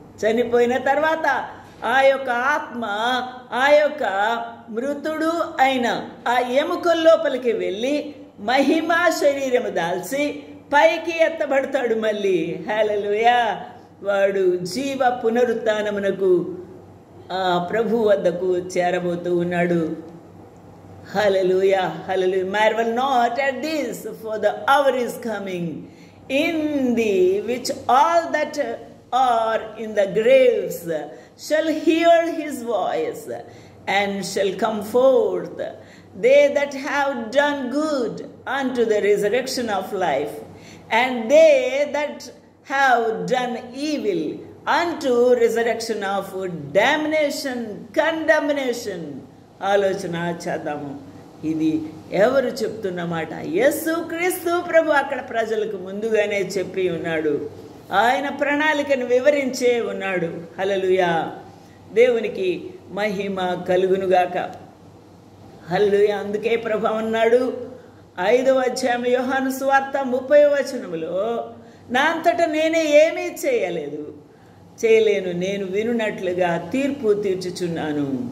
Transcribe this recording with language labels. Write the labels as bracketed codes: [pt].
[te] చనిపోయిన తర్వాత ఆ యొక్క ఆత్మ ఆ యొక్క మృతుడు అయిన ఆ ఎముకల లోపలికి వెళ్ళి మహిమా శరీరము దాల్చి పైకి ఎత్తబడతాడు మళ్ళీ. హల్లెలూయా! వాడు జీవ పునరుత్థానమునకు ప్రభు వద్దకు చేరబోతూ ఉన్నాడు. Hallelujah, hallelujah. [en] Marvel not at this, for the hour is coming, in thee which all that are in the graves shall hear his voice, and shall come forth, they that have done good unto the resurrection of life, and they that have done evil unto resurrection of damnation, condemnation. [te] ఆలోచన చేద్దాము. ఇది ఎవరు చెప్తున్న మాట? యేసుక్రీస్తు ప్రభు అక్కడ ప్రజలకు ముందుగానే చెప్పి ఉన్నాడు. ఆయన ప్రణాళికను వివరించే ఉన్నాడు. హల్లెలూయా! దేవునికి మహిమ కలుగునుగాక. హల్లెలూయా! అందుకే ప్రభు అన్నాడు 5వ అధ్యాయం యోహాను సువార్త 30వ వచనములో, నా అంతటా నేనే ఏమీ చేయలేను, నేను వినున్నట్లుగా తీర్పు తీర్చుచున్నాను.